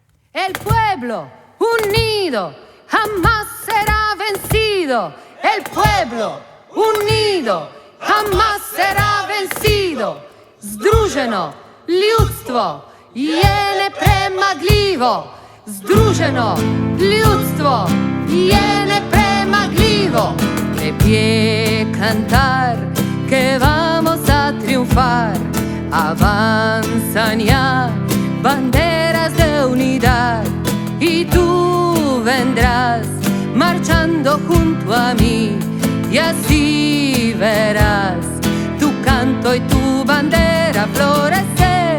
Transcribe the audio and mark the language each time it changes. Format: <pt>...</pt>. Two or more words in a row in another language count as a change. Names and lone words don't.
<es>El pueblo unido jamás será vencido. El pueblo unido jamás será vencido.</es> <sl>Združeno ljudstvo je nepremagljivo. Združeno ljudstvo je nepremagljivo.</sl> <es>Lepje cantar que vamos a triunfar. Avanzan ya banderas de unidad y tú vendrás marchando junto a mí y así verás tu canto y tu bandera florecer.</es>